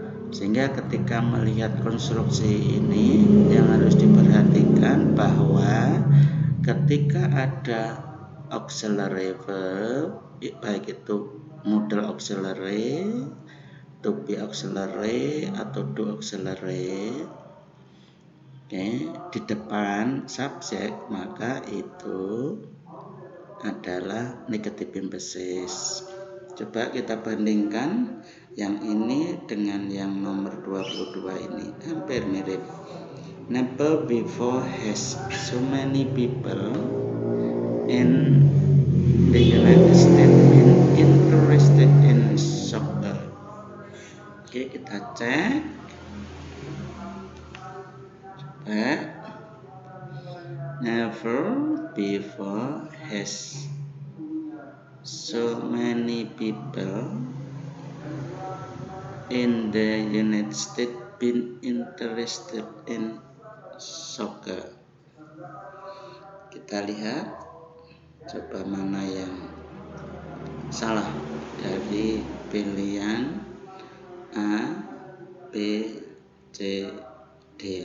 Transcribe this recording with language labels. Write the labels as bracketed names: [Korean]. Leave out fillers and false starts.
[Indonesian] Sehingga ketika melihat konstruksi ini yang harus diperhatikan bahwa ketika ada auxiliary verb, baik itu modal auxiliary, to be auxiliary atau do auxiliary, di depan subjek, maka itu adalah negative emphasis. Coba kita bandingkan yang ini dengan yang nomor 22 ini, hampir mirip. [English] Never before has so many people in the United States been interested in soccer. [Indonesian] Oke, kita cek. Coba. [English] Never before has so many people in the United States been interested in soccer. [Indonesian] Kita lihat, coba mana yang salah dari pilihan A, B, C, D.